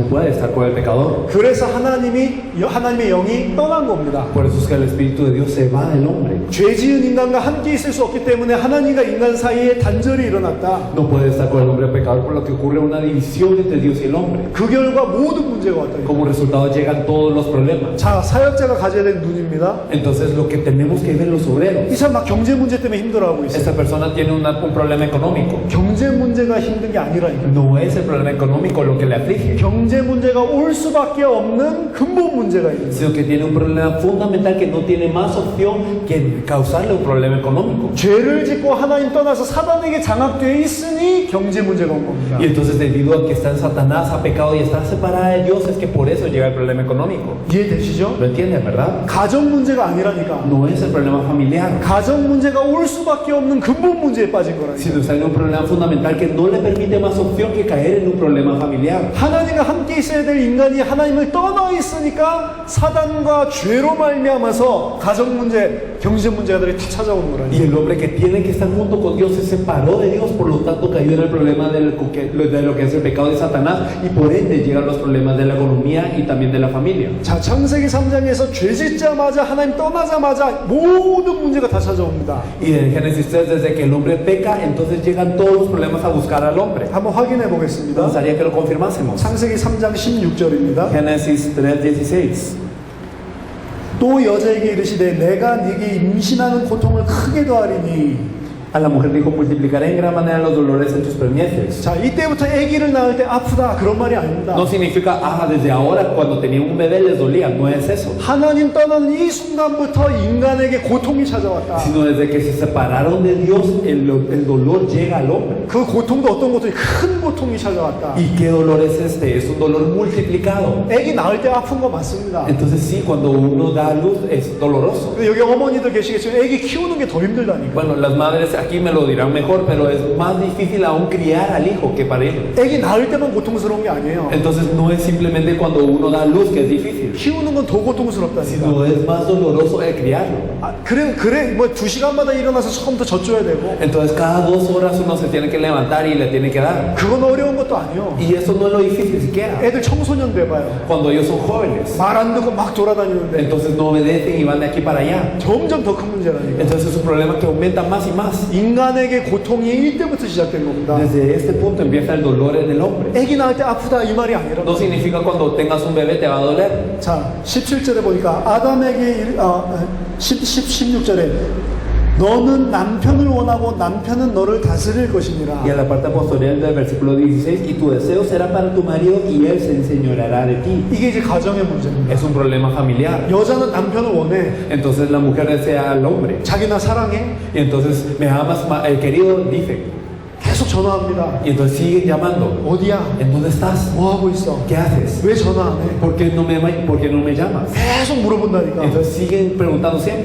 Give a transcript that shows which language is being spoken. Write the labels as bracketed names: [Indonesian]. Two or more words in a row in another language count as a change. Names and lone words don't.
[Spanish] No puede estar con el pecador. [Korean] 그래서 하나님의 영이 떠난 겁니다. [Spanish] Por eso es que el Espíritu de Dios se va del hombre. [Korean] 죄 지은 인간과 함께 있을 수 없기 때문에 하나님과 인간 사이에 단절이 일어났다. [Spanish] No puede estar con el hombre pecador, por lo que ocurre una división entre Dios y el hombre. [Korean] 그 결과 모든 문제가 왔다. [Spanish] Como resultado llegan todos los problemas. [Korean] 자, 사역자가 가져야 될 눈입니다. [Spanish] Entonces lo que tenemos que ver los obreros. [Korean] 이 사람 막 경제 문제 때문에 힘들어하고 있어요. [Spanish] Esta persona tiene un problema económico. [Korean] 경제 문제가 힘든 게 아니라니까요. [Spanish] No es el problema económico lo que le aflige, [Korean] 경제 문제가 올 수밖에 없는 근본 문제가 있는 거예요. [Spanish] sino que tiene un problema fundamental que no tiene más opción que causarle un problema económico. [Korean] 죄를 짓고 하나님 떠나서 사단에게 장악되어 있으니 경제 문제가 온 겁니다. [Spanish] Y entonces debido a que está en Satanás, ha pecado y está separada de Dios, es que por eso llega el problema económico. [Korean] 이해되시죠? [Spanish] ¿Lo entienden, verdad? [Korean] 가정 문제가 아니라니까. [Spanish] No es el problema familiar, [Korean] 가정 문제가 올 수밖에 없는 근본 문제에 빠진 거라니까. [Spanish] sino está en un problema fundamental que no le permite más opción que caer en un problema familiar. [Korean] 하나님과 함께 있어야 될 인간이 하나님을 떠나 있으니까 사단과 죄로 말미암아서 가정 문제, 경제 문제들이 다 찾아오는 [Spanish] Y [Korean] 거라니까. [Spanish] el hombre que tiene que estar junto con Dios se separó de Dios, por lo tanto cayó en el problema de lo que es el pecado de Satanás y por ende llegan los problemas de la economía y también de la familia. [Korean] 자, 창세기 3장에서 죄 짓자마자 하나님 떠나자마자 모든 문제가 다 찾아옵니다. [Spanish] Y en Génesis 3, desde que el hombre peca, entonces llegan todos los problemas a buscar al hombre. [Korean] 한번 확인해 [Spanish] Me [Korean] 보겠습니다. [Spanish] gustaría que lo confirmásemos. [Korean] 창세기 3장 16절입니다. [Spanish] Génesis 3:16. [Korean] 또 여자에게 이르시되 내가 네게 임신하는 고통을 크게 더하리니. [Spanish] A la mujer dijo, multiplicaré en gran manera los dolores en tus preñeces. [Korean] 자, 이때부터 아기를 낳을 때 아프다 그런 말이 아닙니다. [Spanish] No significa, desde ahora cuando tenía un bebé les dolía, no es eso. [Korean] 하나님 떠나는 이 순간부터 인간에게 고통이 찾아왔다. [Spanish] Sino desde que se separaron de Dios, el dolor llega al hombre. [Korean] 그 고통도 어떤 고통이 큰 고통이 찾아왔다. [Spanish] ¿Y qué dolor es este? Es un dolor multiplicado. [Korean] 아기 낳을 때 아픈 거 맞습니다. [Spanish] Entonces sí, cuando uno da a luz es doloroso. [Korean] 근데 여기 어머니들 계시겠지만 아기 키우는 게 더 힘들다니까. [Spanish] Bueno, las madres aquí me lo dirán mejor, pero es más difícil aún criar al hijo que parirlo. [Korean] 아기 낳을 때만 고통스러운 게 아니에요. [Spanish] Entonces no es simplemente cuando uno da a luz que es difícil, [Korean] 키우는 건 더 고통스럽다니까. [Spanish] sino es más doloroso el criarlo. [Korean] 아, 그래 뭐 2시간마다 일어나서 처음부터 젖줘야 되고. [Spanish] Entonces cada 2 horas uno se tiene que levantar y le tiene que dar. [Korean] 그건 어려운 것도 아니에요. [Spanish] Y eso no es lo difícil siquiera. [Korean] 애들 청소년 돼봐요. [Spanish] Cuando ellos son jóvenes, [Korean] 말 안 듣고 막 돌아다니는데 [Spanish] entonces no obedecen y van de aquí para allá. [Korean] 점점 더 큰 문제라니까. [Spanish] Entonces es un problema que aumenta más y más. [Korean] 인간에게 고통이 이때부터 시작된 겁니다. [Spanish] Desde este punto empieza el dolor en el hombre. [Korean] 아기 낳을 때 아프다 이 말이 아니라. [Spanish] No significa cuando tengas un bebé te va a doler. [Korean] 자, 17절에 보니까 아담에게 16절에 너는 남편을 원하고 남편은 너를 다스릴 것이니라. [Spanish] Y en la parte posterior del versículo 16, y tu deseo será para tu marido y él se enseñoreará de ti. [Korean] 이게 이제 가정의 문제입니다. [Spanish] Es un problema familiar. [Korean] 여자는 남편을 원해. [Spanish] Entonces la mujer desea al hombre. [Korean] 자기 나 사랑해. [Spanish] Y entonces, me amas, el querido, dice. [Korean] 계속 전화합니다. [Spanish] Y entonces siguen llamando. [Korean] 어디야? [Spanish] ¿En dónde estás? [Korean] 뭐 하고 있어? [Spanish] ¿Qué haces? [Korean] 왜 전화 안 해? [Spanish] ¿Por qué no me llamas? [Korean] 계속 물어본다니까. [Spanish] Entonces siguen preguntando siempre.